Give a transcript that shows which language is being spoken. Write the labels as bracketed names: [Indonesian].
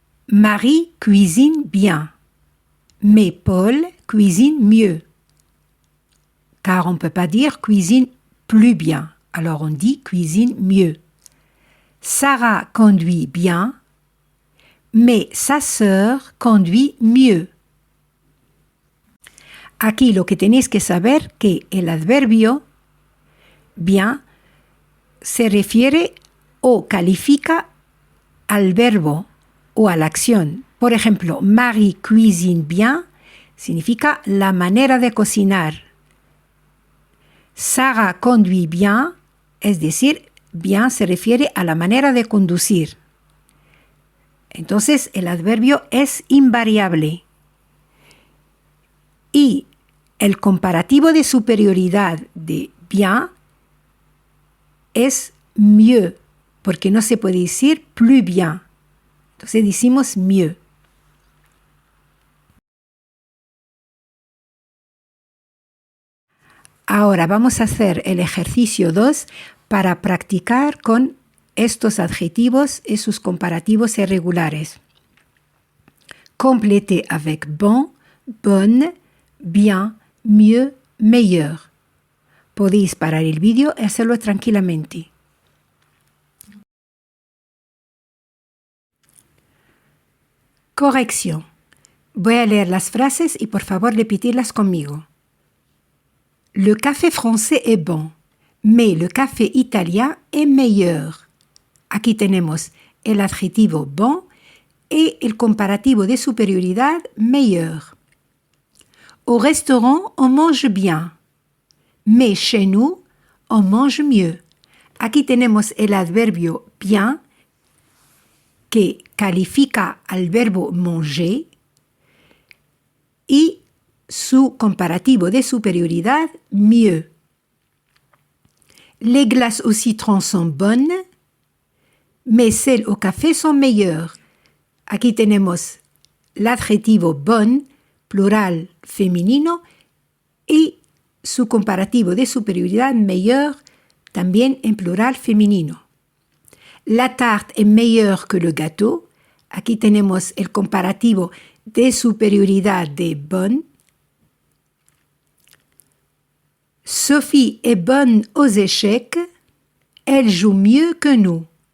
[French] Marie cuisine bien, mais Paul cuisine mieux. Car on ne peut pas dire cuisine plus bien, alors on dit cuisine mieux. Sarah conduit bien, mais sa sœur conduit mieux. [Spanish] Aquí lo que tenéis que saber que el adverbio bien se refiere o califica al verbo o a la acción. Por ejemplo, [French] Marie cuisine bien [Spanish] significa la manera de cocinar. [French] Sarah conduit bien [Spanish] Es decir, bien se refiere a la manera de conducir. Entonces, el adverbio es invariable. Y el comparativo de superioridad de bien es mieux, porque no se puede decir plus bien. Entonces decimos mieux. Ahora vamos a hacer el ejercicio 2 para practicar con estos adjetivos y sus comparativos irregulares. [French] Complétez avec bon, bonne, bien, mieux, meilleur. [Spanish] Podéis parar el vídeo y hacerlo tranquilamente. Corrección. Voy a leer las frases y por favor repetirlas conmigo. [French] Le café français est bon, mais le café italien est meilleur. [Spanish] Aquí tenemos el adjetivo bon y el comparativo de superioridad meilleur. [French] Au restaurant, on mange bien, mais chez nous, on mange mieux. [Spanish] Aquí tenemos el adverbio bien que califica al verbo manger y su comparativo de superioridad mieux. [French] Les glaces au citron sont bonnes, mais celles au café sont meilleures. [Spanish] Aquí tenemos l'adjetivo bonne, plural femenino, y su comparativo de superioridad meilleur, también en plural femenino. [French] La tarte est meilleure que le gâteau. [Spanish] Aquí tenemos el comparativo de superioridad de bonne. [French] Sophie est bonne aux échecs. Elle joue mieux que nous.